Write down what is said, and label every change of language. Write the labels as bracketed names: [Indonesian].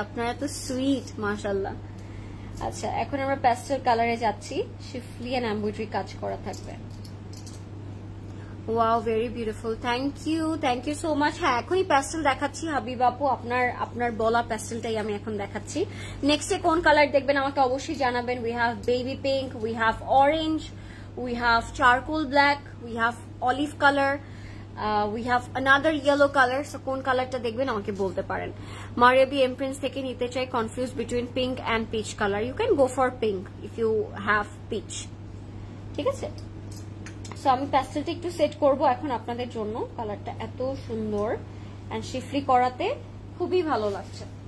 [Bangla] আপনারা তো সুইট, মাশাল্লাহ। আচ্ছা, এখন আমরা প্যাস্টেল কালারে যাচ্ছি, শিফলি এন্ড এমব্রয়ডারি কাজ করা থাকবে। [English] Wow, very beautiful, thank you so much. [Bangla] হ্যাঁ, এখনই প্যাস্টেল দেখাচ্ছি হাবিব আপু, আপনার বলা প্যাস্টেলটাই আমি এখন দেখাচ্ছি। নেক্সটে কোন কালার দেখবেন আমাকে অবশ্যই জানাবেন। [English] We have baby pink, we have orange, we have charcoal black, we have olive color, we have another yellow color. [Bangla] So কোন কালারটা দেখবেন আমাকে বলতে পারেন। মারিয়াবি এমপ্রিন্স থেকে নিতে চাই, [English] Confuse between pink and peach colour. You can go for pink if you have peach. [Bangla] ঠিক আছে, সো আমি প্যাস্টেলটা একটু সেট করব এখন আপনাদের জন্য। কালারটা এত সুন্দর এন্ড শিফলি করাতে খুবই ভালো লাগছে।